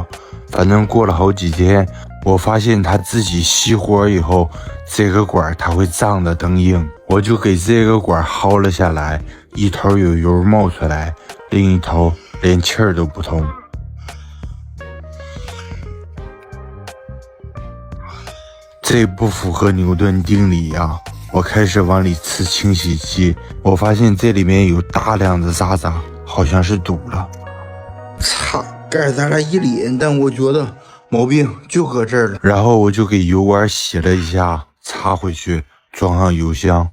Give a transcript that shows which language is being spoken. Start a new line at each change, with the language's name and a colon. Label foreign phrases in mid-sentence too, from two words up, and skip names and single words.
Chinese: 反正過了好幾天，我發現它自己熄火以後，這個管它會脹得更硬，我就給這個管薅了下來，一頭有油冒出來，另一頭連氣兒都不通。這不符合牛頓定理呀！我開始往裡呲清洗劑，我發現這裡面有大量的渣渣，好像是堵了。擦，盖咱俩一臉，但我觉得毛病就搁這兒了。然後我就給油管洗了一下，插回去，装上油箱。